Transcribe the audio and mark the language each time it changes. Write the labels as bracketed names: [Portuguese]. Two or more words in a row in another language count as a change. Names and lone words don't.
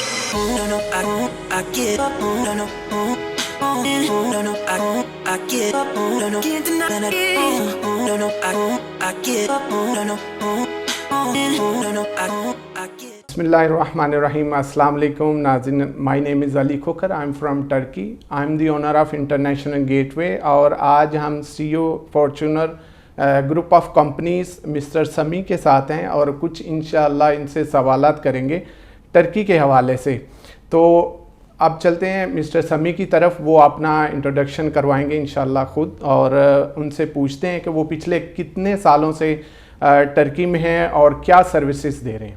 [English] No, no, I give up. No, no, no, no, I give up. No, no, can't deny it. No, no, I give up. No, no, no, no, I give. [Arabic] Bismillahirrahmanirrahim. السلام عليكم नाज़रीन, [English] my name is Ali Khokar. I'm from Turkey. I'm the owner of International Gateway. [Urdu] और आज हम CEO Fortuner [English] group of companies [Urdu] مسٹر سمی کے ساتھ ہیں اور کچھ ان شاء اللہ ان سے سوالات کریں گے ٹرکی کے حوالے سے. تو اب چلتے ہیں مسٹر سمی کی طرف، وہ اپنا انٹروڈکشن کروائیں گے ان شاء اللہ خود، اور ان سے پوچھتے ہیں کہ وہ پچھلے کتنے سالوں سے ٹرکی میں ہیں اور کیا سروسز دے رہے ہیں.